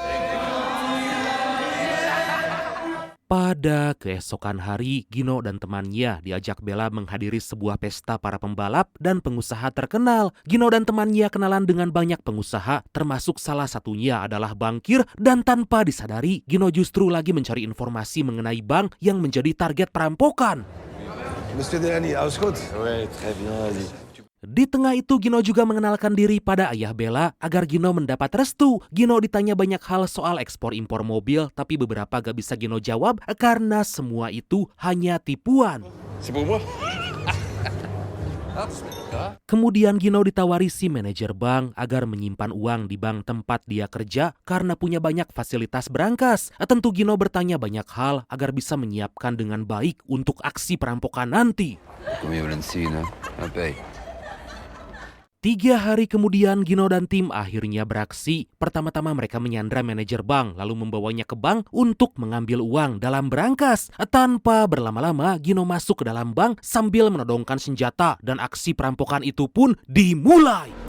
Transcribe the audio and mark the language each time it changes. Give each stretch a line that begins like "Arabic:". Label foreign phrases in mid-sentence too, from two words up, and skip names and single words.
Indonesian: Pada keesokan hari, Gino dan temannya diajak Bella menghadiri sebuah pesta para pembalap dan pengusaha terkenal. Gino dan temannya kenalan dengan banyak pengusaha, termasuk salah satunya adalah bankir, dan tanpa disadari, Gino justru lagi mencari informasi mengenai bank yang menjadi target perampokan.
French: Monsieur Delany,
Dutch: alles goed?
French: Ouais, très bien, vas-y.
Indonesian: Di tengah itu Gino juga mengenalkan diri pada ayah Bella agar Gino mendapat restu. Gino ditanya banyak hal soal ekspor impor mobil, tapi beberapa gak bisa Gino jawab karena semua itu hanya tipuan.
French: C'est pour moi?
Indonesian: Kemudian Gino ditawari si manajer bank agar menyimpan uang di bank tempat dia kerja karena punya banyak fasilitas berangkas. Tentu Gino bertanya banyak hal agar bisa menyiapkan dengan baik untuk aksi perampokan nanti.
French: Combien vous l'avez, hein? Un paye.
Indonesian: 3 hari kemudian Gino dan tim akhirnya beraksi. Pertama-tama mereka menyandra manajer bank lalu membawanya ke bank untuk mengambil uang dalam berangkas. Tanpa berlama-lama Gino masuk ke dalam bank sambil menodongkan senjata dan aksi perampokan itu pun dimulai.